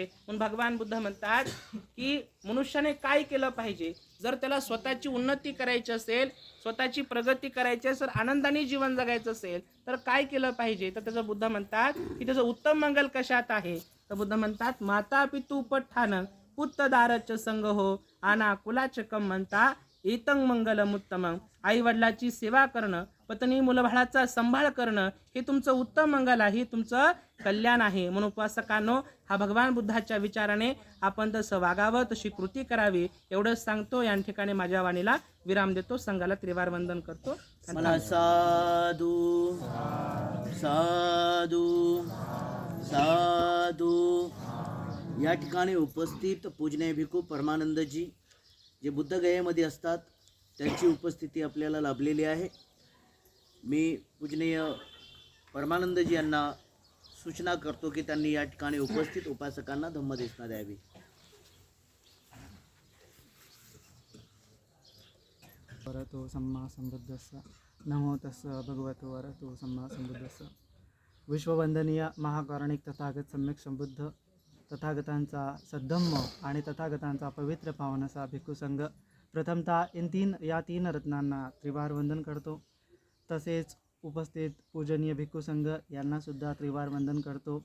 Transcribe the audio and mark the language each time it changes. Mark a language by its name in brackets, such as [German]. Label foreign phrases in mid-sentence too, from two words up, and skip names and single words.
[Marathi] म्हणून भगवान बुद्ध म्हणतात की मनुष्याने काय केलं पाहिजे, जर त्याला स्वतःची उन्नती करायची असेल, स्वतःची प्रगती करायची असेल, आनंदाने जीवन जगायचं असेल तर काय केलं पाहिजे, तर त्याचं बुद्ध म्हणतात की त्याचं उत्तम मंगल कशात आहे, तर बुद्ध म्हणतात [Pali] माता पितू पठ्ठान पुत्तदारच संग हो आना कुलाच कम म्हणता एतं मंगलम उत्तमं। [Marathi] आई वडिलाची सेवा करणं, पत्नी मुलबाळाचा सांभाळ करणं हे तुमचं उत्तम मंगल आहे, तुमचं कल्याण आहे। म्हणून उपासकांनो हा भगवान बुद्धाच्या विचाराने आपण तसं वागावं, तशी कृती करावी एवढंच सांगतो। या ठिकाणी माझ्या वाणीला विराम देतो, संघाला त्रिवार वंदन करतो। [Pali] साधू साधू साधू। [Marathi] या ठिकाणी उपस्थित पूजनीय भिक्खू परमानंदजी जे बुद्धगयेमध्ये असतात त्यांची उपस्थिती आपल्याला लाभलेली आहे। मी पूजनीय परमानंदजी यांना सूचना करतो की त्यांनी या ठिकाणी उपस्थित उपासकांना धम्मदेशना द्यावी। [Pali] वरतो सम्मा संबुद्धस्स नमो तस्स भगवतो वरतो सम्मा संबुद्धस्स। [Marathi] विश्ववंदनीय महाकारुणिक तथागत सम्यक संबुद्ध तथागतांचा सद्धम्म आणि तथागतांचा पवित्र पावन असा भिक्खू संघ प्रथमतः या तीन रत्नांना त्रिवार वंदन करतो। तसेच उपस्थित पूजनीय भिक्खू संघ यांना सुद्धा त्रिवार वंदन करतो।